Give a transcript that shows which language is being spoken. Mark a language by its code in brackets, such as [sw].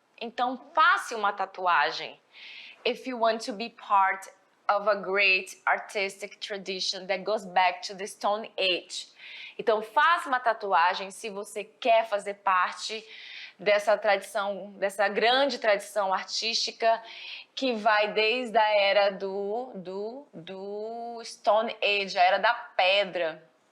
[pt] Então faça uma tatuagem. [en] If you want to be part of a great artistic tradition that goes back to the Stone Age. [pt] Então faça uma tatuagem se você quer fazer parte dessa tradição, dessa grande tradição artística que vai desde a era do Stone Age, a era da pedra.